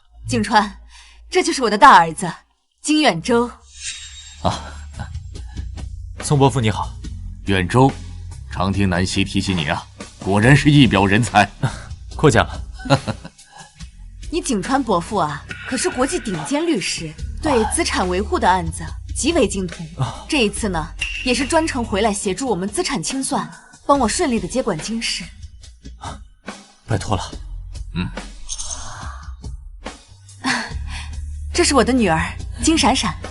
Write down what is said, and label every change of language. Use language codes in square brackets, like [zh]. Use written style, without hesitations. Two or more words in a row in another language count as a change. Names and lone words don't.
[zh] 景川，这就是我的大兒子金遠州。宋伯父你好。遠州，常聽南希提起你啊，果然是一表人才。過獎了。你景川伯父啊，可是國際頂尖律師，對資產維護的案子極為精通。這一次呢，也是專程回來協助我們資產清算，幫我順利的接管金氏。拜託了。這是我的女兒金閃閃。